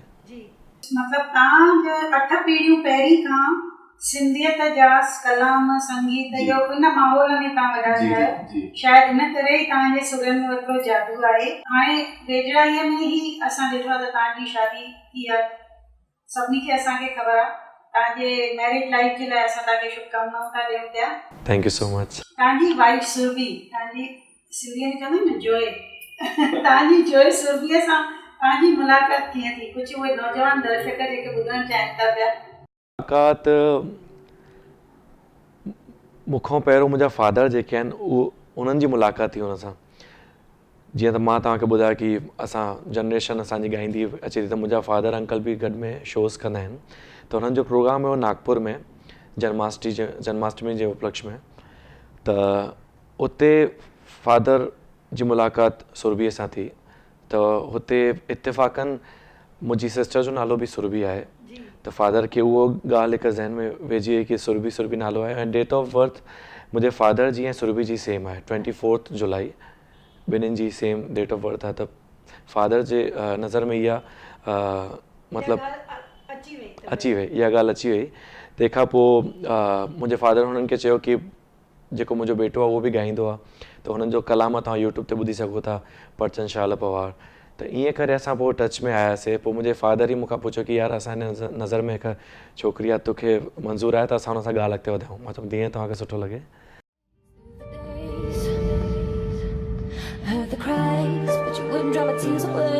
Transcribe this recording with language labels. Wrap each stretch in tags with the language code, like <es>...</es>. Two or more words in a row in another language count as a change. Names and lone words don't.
<sd>मतलब तव्हां 8 पीढ़ियूं पहिरीं खां सिंधियत जा कलाम संगीत जो इन माहौल में तव्हां वॾा थिया आहियो। शायदि इन करे ई तव्हांजे सुरनि में एतिरो जादू आहे। हाणे वेझड़ाईअ में ई असां ॾिठो आहे त तव्हांजी शादी थी आहे। सभिनी खे असांखे ख़बर आहे। तव्हांजे</sd> <en>married life</en> <sd>जे लाइ असां तव्हांखे शुभकामनाऊं था ॾियूं पिया।</sd> <en>Thank you so much.</en> <sd>तव्हांजी वाइफ सुरभि, तव्हांजी सिंधीअ में चवंदा आहिनि न जोय, तव्हांजी जोय सुरभिअ सां तव्हांजी मुलाक़ात कीअं थी? कुझु उहे नौजवान दर्शक जेके ॿुधणु चाहिनि था पिया। मुलाक़ात मूंखां पहिरियों मुंहिंजा फादर जेके आहिनि उन्हनि जी मुलाक़ात थी हुन सां। जीअं त मां तव्हांखे ॿुधायो की असां जनरेशन असांजी ॻाईंदी अचे थी, त मुंहिंजा फादर अंकल बि गॾु में शोज़ कंदा आहिनि। त हुननि जो प्रोग्राम हुयो नागपुर में जन्माष्टमी जे उपलक्ष्य में। त उते फादर जी मुलाक़ात सुरभिअ सां थी। त हुते इत्तेफ़ाक़न मुंहिंजी सिस्टर जो नालो बि सुरभि आहे। त फादर खे उहो ॻाल्हि हिकु ज़हन में वेझी वई की सुरभि नालो आहे। ऐं</sd> <en>date of birth</en> <sd>मुंहिंजे फादर जी ऐं सुरभि जी सेम आहे, 24 जुलाई, ॿिन्हिनि जी सेम</sd> <en>date of birth</en> <sd>आहे। त फादर जे नज़र में इहा मतिलबु अची वई, इहा ॻाल्हि अची वई। तंहिंखां पोइ मुंहिंजे फादर हुननि खे चयो की जेको मुंहिंजो बेटो आहे उहो बि ॻाईंदो आहे, त हुननि जो कलाम तव्हां यूट्यूब ते ॿुधी सघो था, परचन शाल पवार। त ईअं करे असां पोइ टच में आयासीं। पोइ मुंहिंजे फादर ई मूंखां पुछियो की यार असांजे नज़र में हिकु छोकिरी आहे, तोखे मंज़ूरु आहे त असां हुन सां ॻाल्हि अॻिते वधायूं। मां चयो जीअं तव्हांखे सुठो लॻे।</sd> <en>Heard the cries, but you wouldn't dry my tears away.</en>